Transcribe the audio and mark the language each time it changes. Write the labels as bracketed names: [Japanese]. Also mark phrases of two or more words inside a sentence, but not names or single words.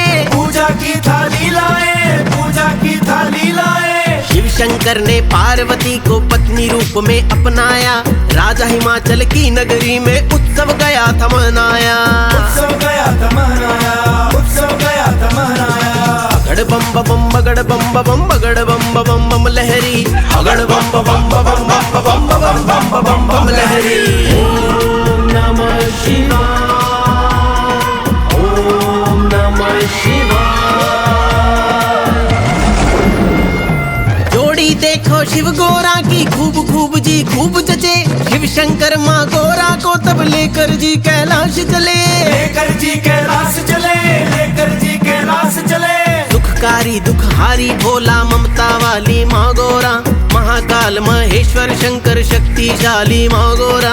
[Hindi] पूजा की थाली लाए, पूजा की थाली लाए। शिव शंकर ने पार्वती को पत्नी रूप में अपनाया, राजा हिमाचल की नगरी में उत्सव गया था मनाया। उत्सव गया था मनाया, उत्सव गया था मनाया। अगड़ बम बम बगड़ बम बम बगड़ बम बम बम लहरी, अगड़ बम बम बम बम बम बम बम बम लहरी। [Sanskrit] ओम नमः शिवाय, ओम नमः शिवाय। [Hindi] जोड़ी देखो शिव गोरा की खूब खूब जी खूब जचे, शिव शंकर माँ गोरा को तब लेकर जी कैलाश चले। लेकर जी कैलाश चले, लेकर जी कैलाश चले। दुखकारी दुखहारी भोला ममता वाली माँ गोरा, महाकाल महेश्वर शंकर शक्तिशाली माँ गोरा।